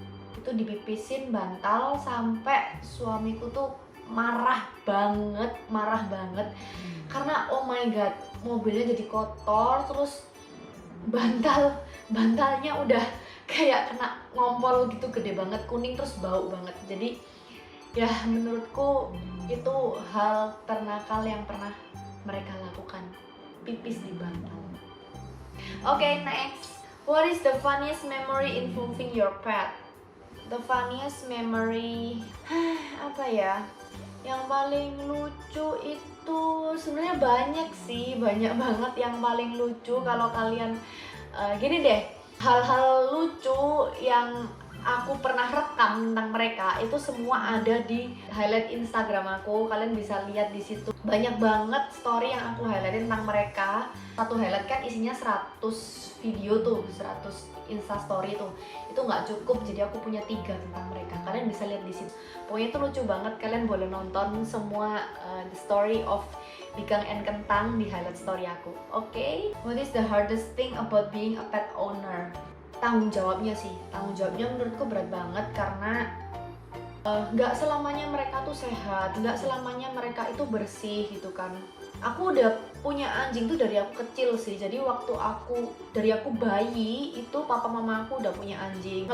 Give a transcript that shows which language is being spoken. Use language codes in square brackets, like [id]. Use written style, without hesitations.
[id] Itu dipipisin bantal sampai suamiku tuh marah banget karena [en] oh my god, [id] mobilnya jadi kotor, terus bantalnya udah kayak kena ngompol gitu, gede banget, kuning, terus bau banget. Jadi ya menurutku itu hal ternakal yang pernah mereka lakukan, pipis di bantal. Oke, next. [en] What is the funniest memory involving your pet? The funniest memory apa ya? [id] Yang paling lucu itu sebenarnya banyak sih, banyak banget yang paling lucu. Kalau kalian gini deh, hal-hal lucu yang aku pernah rekam tentang mereka itu semua ada di highlight Instagram aku. Kalian bisa lihat di situ. Banyak banget story yang aku highlightin tentang mereka. Satu highlight kan isinya 100 video tuh, 100 Insta story tuh. Itu nggak cukup, jadi aku punya 3 tentang mereka. Kalian bisa lihat di situ. Pokoknya itu lucu banget. Kalian boleh nonton semua [en] the story of Bikang and Kentang [id] di highlight story aku. Oke. [en] What is the hardest thing about being a pet owner? [id] Tanggung jawabnya sih, tanggung jawabnya menurutku berat banget karena nggak selamanya mereka tuh sehat, nggak selamanya mereka itu bersih gitu kan. Aku udah punya anjing tuh dari aku kecil sih, jadi waktu dari aku bayi itu papa mama aku udah punya anjing.